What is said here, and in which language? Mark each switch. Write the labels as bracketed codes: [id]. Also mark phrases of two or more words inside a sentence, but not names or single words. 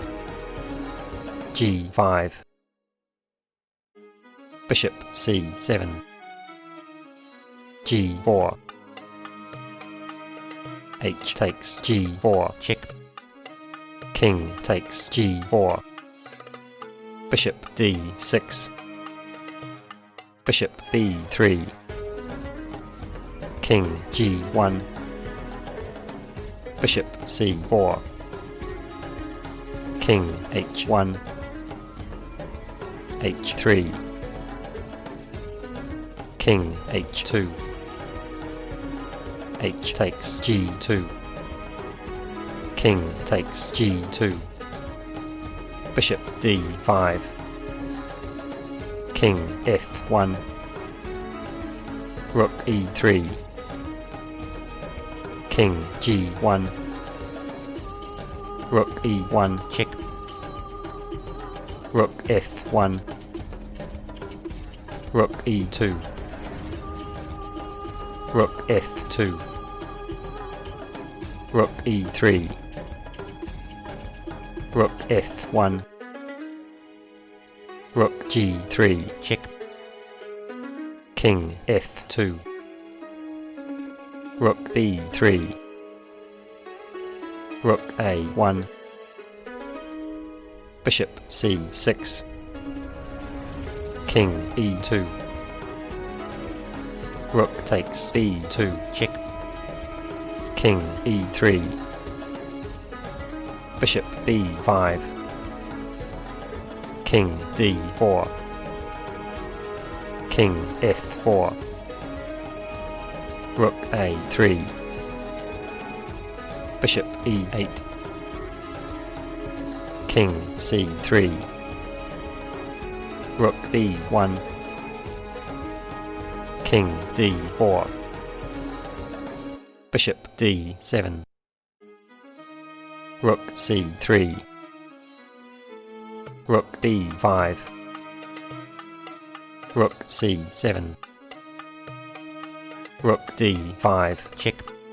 [en] g5, bishop c7, g4, h takes g4 check, king takes g4, bishop d6, bishop b3, king g1, bishop c4, king h1, h3, king h2, h takes g2, king takes g2, bishop d5, king f1, rook e3, King G1. Rook E1 check. Rook F1. Rook E2. Rook F2. Rook E3. Rook F1. Rook G3 check. King F2. Rook B3. Rook A1. Bishop C6. King E2. Rook takes B2 check. King E3. Bishop B5. King D4. King F4. Rook A3. Bishop E8. King C3. Rook B1. King D4. Bishop D7. Rook C3. Rook B5. Rook C7. Rook D5 check.